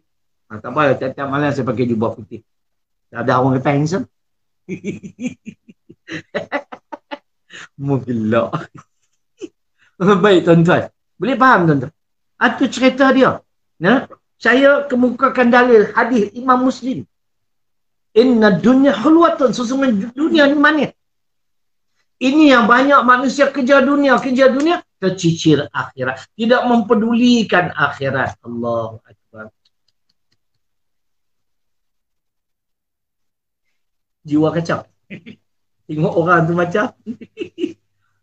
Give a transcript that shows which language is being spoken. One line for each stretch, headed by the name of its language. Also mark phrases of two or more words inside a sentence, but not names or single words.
Malay: Tak apa, setiap malam saya pakai jubah putih. Ada orang kata handsome. Mugilak. Baik, tuan-tuan. Boleh faham, tuan-tuan? Itu cerita dia. Saya kemukakan dalil hadis Imam Muslim.
Arabic: Inna dunya hulwatun.
Malay: Sesungguhnya dunia ni manis. Ini yang banyak manusia kejar dunia, tercicir akhirat. Tidak mempedulikan akhirat.
Arabic: Allahu Akbar.
Malay: Jiwa kacau. Tengok orang tu macam.